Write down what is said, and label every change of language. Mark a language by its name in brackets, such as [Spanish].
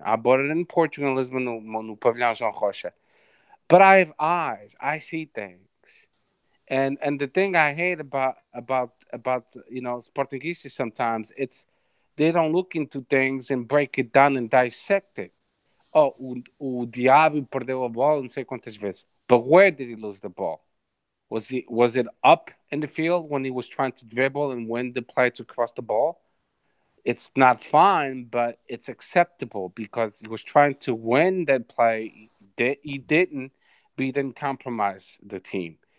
[English] I bought it in Portugal, Lisbon, no Pavilhão João Rocha. But I have eyes. I see things. And the thing I hate about Portuguese sometimes, it's they don't look into things and break it down and dissect it. [Portuguese] Oh, o Diabo perdeu a bola não sei quantas vezes. [English] But where did he lose the ball? Was it up in the field when he was trying to dribble and win the play to cross the ball? It's not fine, but it's acceptable because he was trying to win that play. He didn't compromise the team.